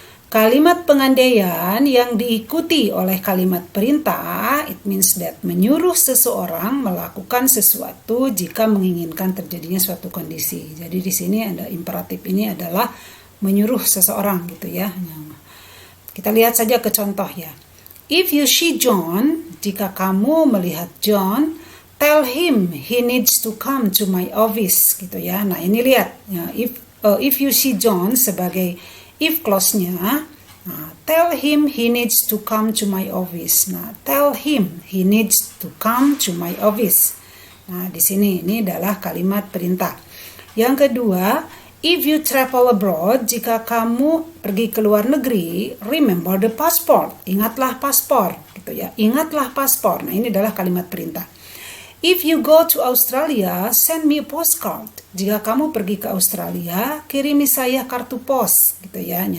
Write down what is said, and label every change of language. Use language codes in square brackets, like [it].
[id] Kalimat pengandaian yang diikuti oleh kalimat perintah, [en] it means that [id] menyuruh seseorang melakukan sesuatu jika menginginkan terjadinya suatu kondisi. Jadi di sini ada imperatif ini adalah menyuruh seseorang gitu ya. Nah, kita lihat saja ke contoh ya. [en] If you see John, [id] jika kamu melihat John, [en] tell him he needs to come to my office [id] gitu ya. [en] Nah, ini lihat ya, if you see John sebagai if clause-nya, tell him he needs to come to my office. Nah, tell him he needs to come to my office. [id] Nah, di sini ini adalah kalimat perintah. [en] Yang kedua, if you travel abroad, [id] jika kamu pergi ke luar negeri, [en] remember the passport. [id] Ingatlah paspor, gitu ya. Ingatlah paspor. Nah, ini adalah kalimat perintah. [en] If you go to Australia, send me a postcard. [id] Jika kamu pergi ke Australia, kirimi saya kartu pos, gitu ya.